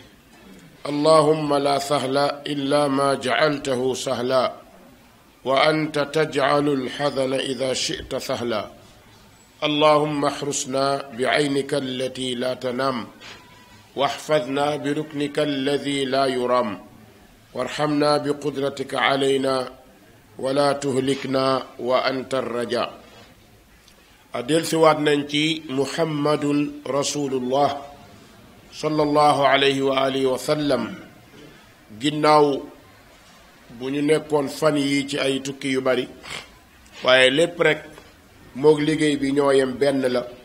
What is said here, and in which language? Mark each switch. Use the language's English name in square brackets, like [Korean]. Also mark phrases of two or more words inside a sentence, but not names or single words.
[Arabic] اللهم لا سهل إلا ما جعلته سهلا وأنت تجعل الحزن إذا شئت سهلا. اللهم احرسنا بعينك التي لا تنام واحفظنا بركنك الذي لا يرام وارحمنا بقدرتك علينا ولا تهلكنا وأنت الرجاء. [Wolof] adel siwaat nañ ci [Arabic] محمد رسول الله صلى الله عليه وآله وسلم [Wolof] ginnaaw bu ñu nekkoon fan yi ci ay tukki yu bari, waaye lépp rek moog liggéey bi ñoo yem benn la.